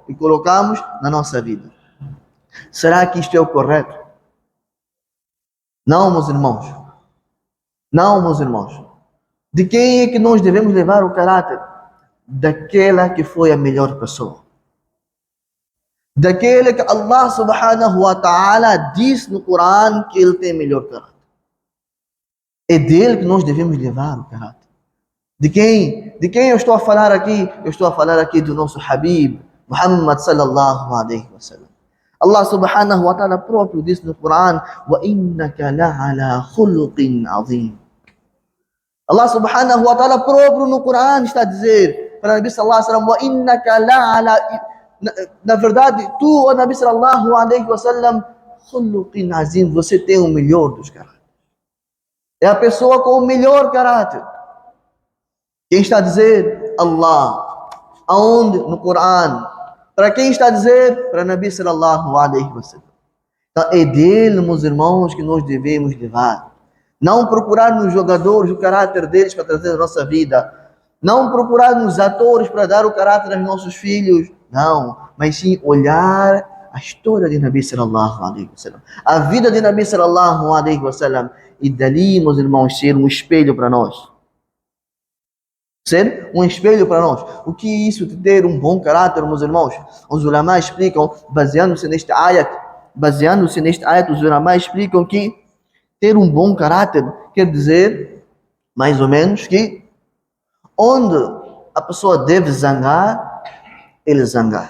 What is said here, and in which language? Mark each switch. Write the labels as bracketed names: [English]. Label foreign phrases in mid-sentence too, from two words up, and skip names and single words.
[Portuguese] e colocamos na nossa vida. Será que isto é o correto? Não, meus irmãos. Não, meus irmãos. De quem é que nós devemos levar o caráter? Daquela que foi a melhor pessoa. Daquele que [Arabic] الله سبحانه وتعالى [Portuguese] diz no Coran que ele tem melhor caráter. É dele que nós devemos levar o caráter. De quem? De quem eu estou a falar aqui? Eu estou a falar aqui do nosso Habib, [Arabic] محمد صلى الله عليه وسلم. الله سبحانه وتعالى [Portuguese] próprio diz no Coran: [Arabic] وَإِنَّكَ لَعَلَى خُلُقٍ عَظِيمٍ. الله سبحانه وتعالى [Portuguese] próprio no Coran está a dizer para o [Arabic] نبي صلى الله عليه وسلم: وَإِنَّكَ لَعَلَى. [Portuguese] Na verdade, tu, o [Arabic] نبي صلى الله عليه وسلم, خلق عظيم, [Portuguese] você tem o melhor dos caráteres. É a pessoa com o melhor caráter. Quem está a dizer? Allah. Aonde? No Coran. Para quem está a dizer? Para o [Arabic] نبي صلى الله عليه وسلم. [Portuguese] Então é dele, meus irmãos, que nós devemos levar. Não procurar nos jogadores o caráter deles para trazer a nossa vida. Não procurar nos atores para dar o caráter aos nossos filhos. Não, mas sim olhar a história de [Arabic] نبي صلى الله عليه وسلم, [Portuguese] a vida de [Arabic] نبي صلى الله عليه وسلم, [Portuguese] e dali, meus irmãos, ser um espelho para nós. Ser um espelho para nós. O que é isso de ter um bom caráter, meus irmãos? Os ulama explicam, baseando-se neste ayat, os ulama explicam que ter um bom caráter quer dizer, mais ou menos, que onde a pessoa deve zangar, ele zangar.